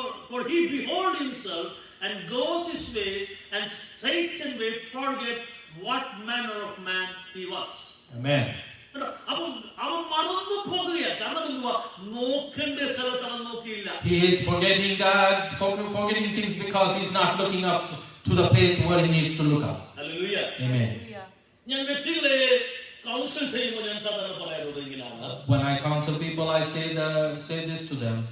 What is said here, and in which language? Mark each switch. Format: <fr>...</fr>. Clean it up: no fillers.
<en>For he behold himself and goes his ways, and Satan will forget what manner of man he was. Amen.</en> <ml>അവൻ മറന്നു പോകുകയാണ്. കാരണം എന്തുവാ? നോക്കേണ്ട സ്ഥലത്ത് അവൻ നോക്കിയില്ല.</ml> <en>He is forgetting things because he's not looking up to the place where he needs to look up. Hallelujah. Amen.</en> <ml>ഞാൻ വ്യക്തികളെ കൗൺസിൽ ചെയ്യുമ്പോൾ ഞാൻ സാധാരണ പറയാറുള്ളത് ഇങ്ങനെയാണ്.</ml> <en>When I counsel people, I say this to them.</en>